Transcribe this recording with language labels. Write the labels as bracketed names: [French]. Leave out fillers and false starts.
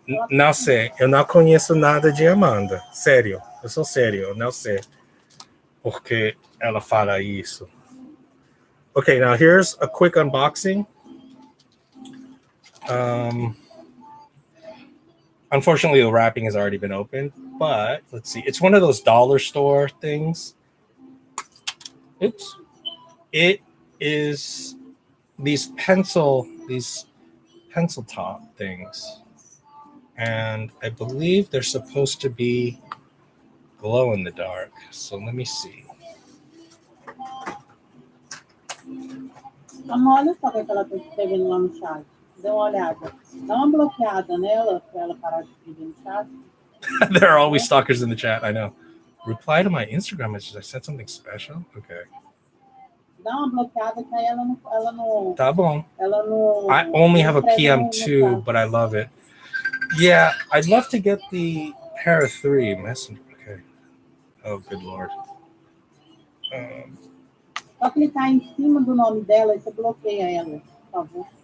[Portuguese] não sei, eu não conheço nada de Amanda. Sério, eu sou sério, eu não sei porque ela fala isso. [English] Okay, now here's a quick unboxing. Unfortunately, the wrapping has already been opened, but let's see. It's one of those dollar store things. Oops. It is these pencil top things. And I believe they're supposed to be glow in the dark. So let me see. [Portuguese] Olha só o que ela está escrevendo lá no chat. Dê uma olhada. Dá uma bloqueada nela para ela parar de escrever no chat. [English] There are always stalkers in the chat, I know. Reply to my Instagram message. I said something special? Okay. [Portuguese] Dá uma bloqueada que aí ela não Tá bom. ela não. [English] I only have a PM2, but I love it. Yeah, I'd love to get the Para 3 Messenger. Okay. Oh, good Lord. [Portuguese] Só clicar em cima do nome dela e você bloqueia ela, por favor.